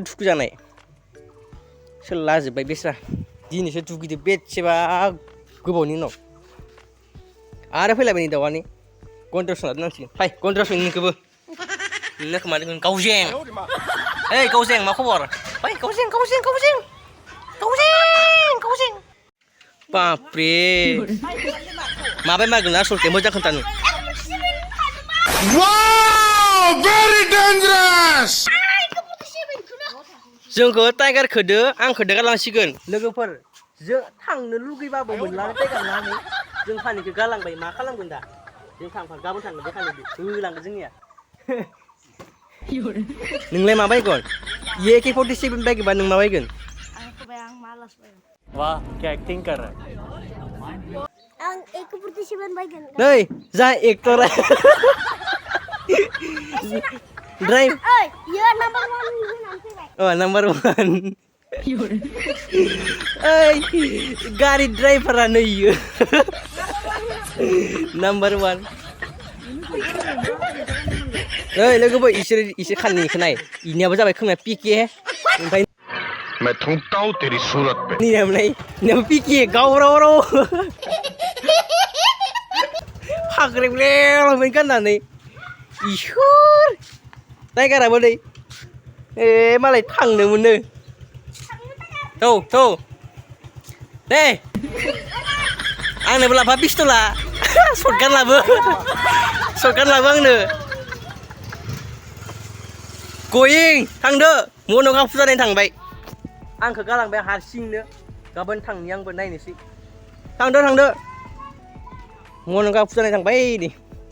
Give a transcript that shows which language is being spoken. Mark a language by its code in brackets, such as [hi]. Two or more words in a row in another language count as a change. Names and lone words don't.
[brx] थुखु जानाय सोर लाजोब्बाय बेस्रा दिनैसो दुगैदो बेसेबा गोबावनि उनाव आरो फैलायबाय नै दाउआनि गन्द्रायाव सोना दोननांसिगोन फाय गन्द्रायाव सोनो नोंखौबो नोंनो खोमा दोनगोन गावजें ओइ गावजें मा खबर फाय गावजें बापरे माबाय मागोन आसलथे मोजां खोन्थानो [en] very dangerous [brx] जोंखौ टाइगार खोदो आं खोदो गालांसिगोन लोगोफोर जों थांनो लुगैबाबो मोनलानो टाइगार लानानै जों फानिखौ गालांबाय मा खालामगोन दा जों गाबोन थांगोन बे खालिदो होलांगोन जोंनिया नोंलाय मा बायगोन AK-47 बायगोबा नों मा बायगोन [hi] वाह क्या एक्टिंग कर रहा है [brx] आं AK-47 बायगोन नै जा एक्टरा ड्राइभ ओइ यो नाम्बार 1 होनानै फैबाय नाम्बार 1 ओइ गारि ड्राइभारा नै इयो नाम्बार 1 ओइ लोगोफोर इसोर खाननैखौ नाय इनियाबो जाबाय खोमाया पिके ओमफ्राय [hi] मैं थूकता हूँ तेरी सूरत पे [brx] इनियाबो पिके गावराव फाग्रेब्ले लंपेन्ट गाननानै इसोर टाइगाराबो नै ए मालाय थांनो मोनो थौ दे आंनोबो लाफा पिस्तला शटगान लाबो आंनो गयिं थांदो मन'का फुजा नायनो थांबाय आंखौ गालांबाय हारसिंनो गाबोन थांनि आंबो नायनोसै थांदो मन'का फुजा नायनो थांबाय नै